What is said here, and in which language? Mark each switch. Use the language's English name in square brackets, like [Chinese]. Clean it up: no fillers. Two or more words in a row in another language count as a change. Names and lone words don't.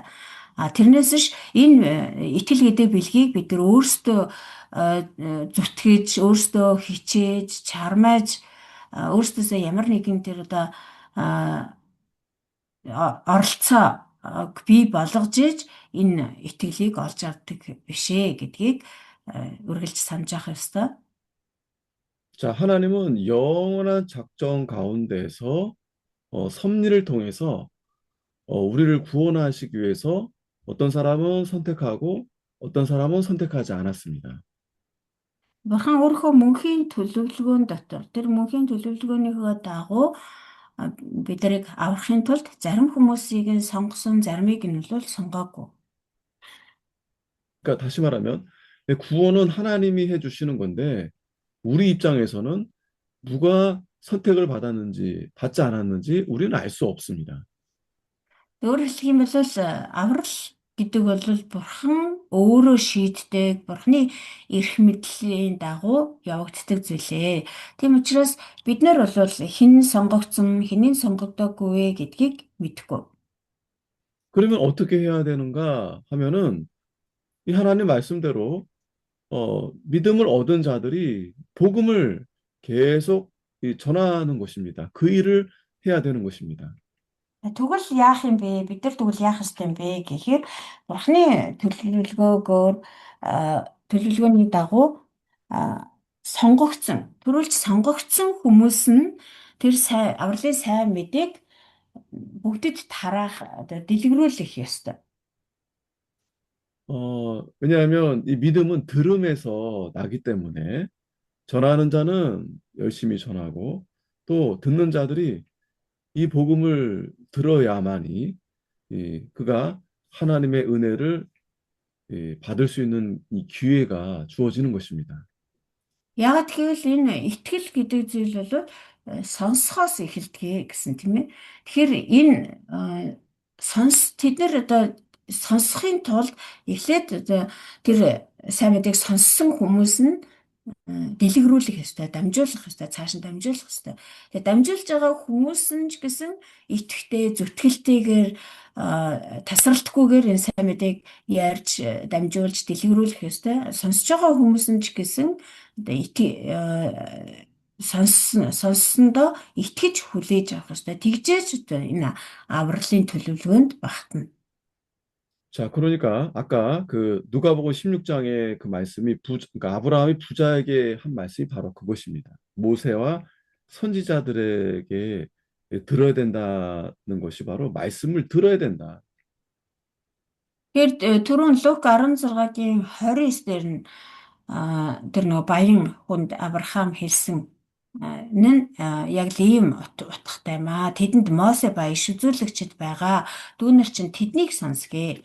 [Mongolian] Тэрнээс ш энэ итгэл гэдэг бэлгийг бид нар өөрсдөө зүтгэж, өөрсдөө хичээж, чармааж өөрсдөөсөө ямар нэгэн тэр одоо оролцоо бий болгож иж энэ итгэлийг олж авдаг бишээ гэдгийг үргэлж санаж явах ёстой. [Korean] 자, 하나님은 영원한 작정 가운데서 섭리를 통해서 우리를 구원하시기 위해서 어떤 사람은 선택하고 어떤 사람은 선택하지 않았습니다. [Mongolian] Бурхан өөрийнхөө мөнхийн төлөвлөгөөн дотор тэр мөнхийн төлөвлөгөөнийхөө дагуу биднийг аврахын тулд зарим хүмүүсийг нь сонгосон, заримыг нь бол сонгоогүй. [Korean] 그러니까 다시 말하면 구원은 하나님이 해주시는 건데 우리 입장에서는 누가 선택을 받았는지 받지 않았는지 우리는 알 수 없습니다. [Mongolian] Өөрөөр хэлэх юм бол аврал гэдэг бол бурхан өөрөө шийддэг, бурханы эрх мэдлийн дагуу явагддаг зүйлээ. Тийм учраас бид нар бол хэн сонгогдсон, хэнийг сонгогдоогүй вэ гэдгийг мэдэхгүй. [Korean] 그러면 어떻게 해야 되는가 하면은 이 하나님 말씀대로 믿음을 얻은 자들이 복음을 계속 전하는 것입니다. 그 일을 해야 되는 것입니다. [Mongolian] Тэгвэл яах юм бэ? Бид нар тэгвэл яах ёстой юм бэ гэхээр бурхны төлөвлөгөөгөөр төлөвлөгөөний дагуу а, сонгогдсон, төрүүлж сонгогдсон хүмүүс нь тэр сайн авралын сайн мэдээг бүгдэд тараах одоо дэлгэрүүлэх ёстой. 왜냐하면 이 믿음은 들음에서 나기 때문에 전하는 자는 열심히 전하고 또 듣는 자들이 이 복음을 들어야만이 그가 하나님의 은혜를 받을 수 있는 이 기회가 주어지는 것입니다. Яг тэгвэл энэ итгэл гэдэг зүйл бол сонсохоос эхэлдэг гэсэн тийм ээ. Тэгэхээр энэ тэд нар одоо сонсохын тулд эхлээд одоо тэр сайн мэдээг сонссон хүмүүс нь дэлгэрүүлэх ёстой, дамжуулах ёстой, цааш нь дамжуулах ёстой. Тэгээ дамжуулж байгаа хүмүүс нь ч гэсэн итгэвтэй, зүтгэлтэйгээр тасралтгүйгээр энэ сайн мэдээг ярьж, дамжуулж, дэлгэрүүлэх ёстой. Сонсож байгаа хүмүүс нь ч гэсэн одоо сонссондоо итгэж хүлээж авах ёстой. Тэгжээч одоо энэ авралын төлөвлөгөөнд багтана. [Korean] 자, 그러니까 아까 그 누가복음 16장의 그 말씀이 그러니까 아브라함이 부자에게 한 말씀이 바로 그것입니다. 모세와 선지자들에게 들어야 된다는 것이 바로 말씀을 들어야 된다. [Mongolian] Тэгэхээр түрүүн Лук 16-гийн 29 дээр нь тэр нөгөө баян хүнд Авраам хэлсэн яг л ийм утгатай юм аа. Тэдэнд Мосе ба иш үзүүлэгчд байгаа. Дүүнер чинь тэднийг сонсгээ.